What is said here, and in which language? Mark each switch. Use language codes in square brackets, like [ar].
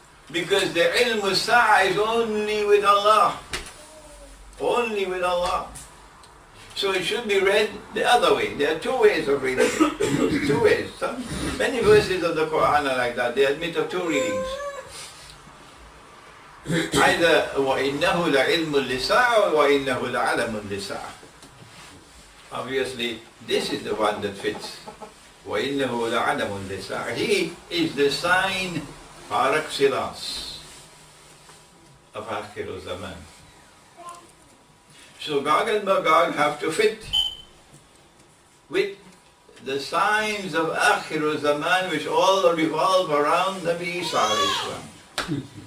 [en] Because the ilm as-sa'a is only with Allah. Only with Allah. So it should be read the other way. There are two ways of reading it. Two ways. Many verses of the Quran are like that. They admit of two readings. Either [ar] وَإِنَّهُ لَعِلْمٌ لِسَاعَ وَإِنَّهُ لَعَلَمٌ لِسَاعَ. [en] Obviously, this is the one that fits. [ar] وَإِنَّهُ لَعَلَمٌ لِسَاعَ. [en] He is the sign par excellence of Akhir Zaman. So Gog and Magog have to fit with the signs of Akhir Zaman, which all revolve around Nabi Isa alayhi salam.